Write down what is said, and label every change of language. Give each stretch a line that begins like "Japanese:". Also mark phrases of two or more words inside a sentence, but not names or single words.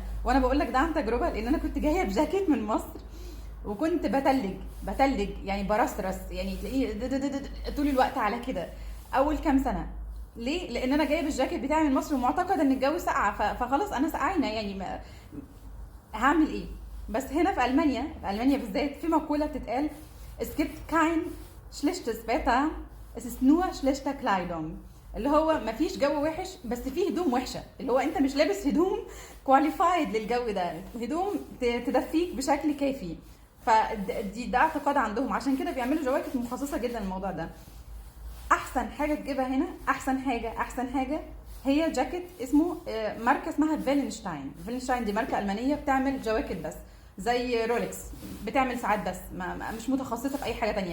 Arabic: وانا بقول لك ده عن تجربه، لان انا كنت جايه بجاكيت من مصر وكنت بتلج يعني برصرص، يعني تلاقيه طول الوقت على كده اول كام سنه. ليه؟ لان انا جايب الجاكيت بتاعي من مصر ومعتقد ان الجو ساقع، فخلاص انا سقعانه يعني هعمل ايه؟ بس هنا في المانيا بالذات في مقوله بتتقال:
German: es gibt kein schlechtes Wetter, es ist nur schlechte Kleidung.
Arabic: اللي هو مفيش جو وحش بس فيه هدوم وحشه. اللي هو انت مش لابس هدوم كواليفايد للجو ده، هدوم تدفيك بشكل كافي. ده اعتقاد عندهم، عشان كده بيعملوا جواكت مخصصه جدا للموضوع ده. احسن حاجه تجيبها هنا، احسن حاجه هي جاكيت اسمه ماركه اسمها فيلنشتاين دي ماركه المانيه بتعمل جواكت بس زي رولكس، بتعمل ساعات بس مش متخصصه في اي حاجه تانية.